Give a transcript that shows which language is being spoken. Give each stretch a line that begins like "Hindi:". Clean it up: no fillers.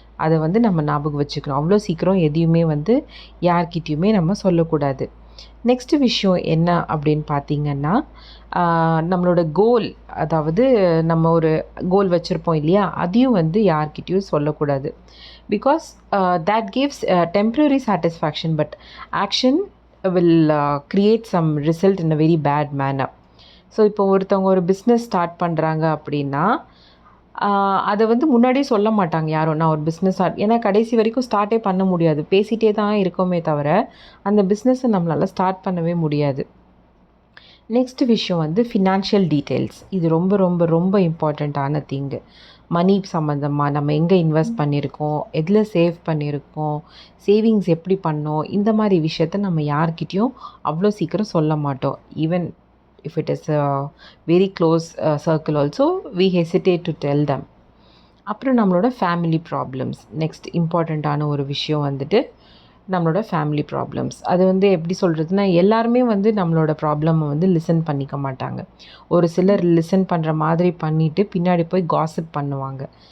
Tamil: அதை நம்ம ஞாபகம் வச்சுக்கணும். அவ்வளோ சீக்கிரம் எதையுமே யார்கிட்டையுமே நம்ம சொல்லக்கூடாது. நெக்ஸ்ட்டு விஷயம் என்ன அப்படின்னு பார்த்திங்கன்னா, நம்மளோட கோல், அதாவது நம்ம ஒரு கோல் வச்சுருப்போம் இல்லையா, அதையும் யார்கிட்டையும் சொல்லக்கூடாது.
English: Because that gives temporary satisfaction, but action will create some result in a very bad manner.
Tamil: So இப்போ ஒருத்தவங்க ஒரு பிஸ்னஸ் ஸ்டார்ட் பண்ணுறாங்க அப்படின்னா, அதை முன்னாடியே சொல்ல மாட்டாங்க யாரும். நான் ஒரு பிஸ்னஸ் ஏன்னா கடைசி வரைக்கும் ஸ்டார்ட்டே பண்ண முடியாது. பேசிகிட்டே தான் இருக்கோமே தவிர அந்த பிஸ்னஸை நம்மளால் ஸ்டார்ட் பண்ணவே முடியாது. நெக்ஸ்ட் விஷயம் ஃபினான்ஷியல் டீட்டெயில்ஸ். இது ரொம்ப ரொம்ப ரொம்ப இம்பார்ட்டண்ட்டான திங்கு. மணி சம்மந்தமாக நம்ம எங்கே இன்வெஸ்ட் பண்ணியிருக்கோம், எதில் சேவ் பண்ணியிருக்கோம், சேவிங்ஸ் எப்படி பண்ணோம், இந்த மாதிரி விஷயத்த நம்ம யார்கிட்டையும் அவ்வளோ சீக்கிரம் சொல்ல மாட்டோம்.
English: Even if it is a very close circle also, we hesitate to tell them.
Tamil: அப்புறம் நம்மளோட ஃபேமிலி ப்ராப்ளம்ஸ். நெக்ஸ்ட் இம்பார்ட்டண்ட்டான ஒரு விஷயம் நம்மளோட ஃபேமிலி ப்ராப்ளம்ஸ். அது எப்படி சொல்கிறதுனா, எல்லாருமே நம்மளோட ப்ராப்ளமை லிசன் பண்ணிக்க மாட்டாங்க. ஒரு சிலர் லிசன் பண்ணுற மாதிரி பண்ணிவிட்டு பின்னாடி போய் காசிப் பண்ணுவாங்க.